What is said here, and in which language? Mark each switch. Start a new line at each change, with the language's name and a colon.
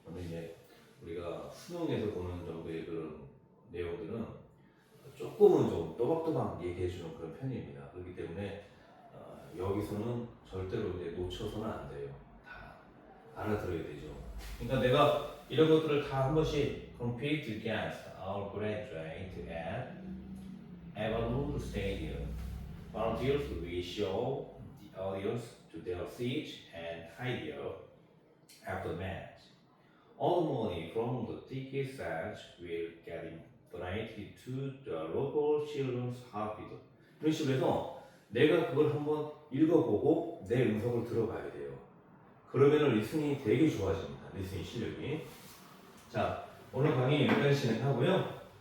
Korean: 근데 이제 우리가 수능에서 보는 정도의 그런 내용들은 조금은 좀 또박또박 얘기해주는 그런 편입니다. 그렇기 때문에 여기서는 절대로 이제 놓쳐서는 안 돼요. 다 알아들어야 되죠. 그러니까 내가 이런 것들을 다 한 번씩
English: compete against our graduate at Avalon Stadium. Volunteers will show the audience to their seats and hide after the match. All the money from the ticket sales will get donated to the local children's hospital.
Korean: 이런 식으로 해서 내가 그걸 한번 읽어보고 내 음성을 들어봐야 돼요. 그러면 리스닝이 되게 좋아집니다. 리스닝 실력이. 자, 오늘 강의 여기까지 진행하고요.